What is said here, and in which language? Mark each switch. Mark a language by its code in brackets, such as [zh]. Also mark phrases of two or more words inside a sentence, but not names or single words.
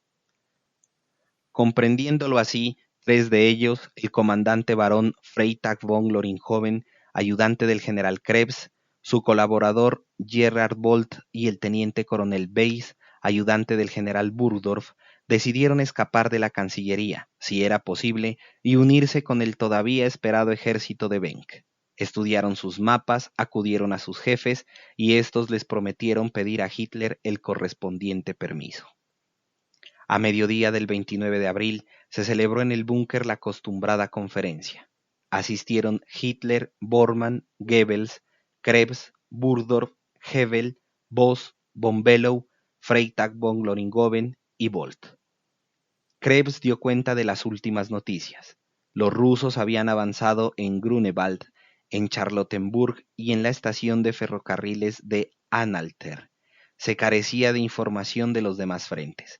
[es] Comprendiéndolo así, 3 de ellos, el comandante barón Freytag von Loringhoven, ayudante del general Krebs, su colaborador Gerhard Bolt y el teniente coronel Weiss, ayudante del general Burgdorf, decidieron escapar de la Cancillería, si era posible, y unirse con el todavía esperado ejército de Benck. Estudiaron sus mapas, acudieron a sus jefes, y estos les prometieron pedir a Hitler el correspondiente permiso. A mediodía del 29 de abril se celebró en el búnker la acostumbrada conferencia. Asistieron Hitler, Bormann, Goebbels, Krebs, Burdorf, Hebel, Voss, von Below, Freytag von Loringhoven y Bolt. Krebs dio cuenta de las últimas noticias. Los rusos habían avanzado en Grunewald, en Charlottenburg y en la estación de ferrocarriles de Anhalter. Se carecía de información de los demás frentes.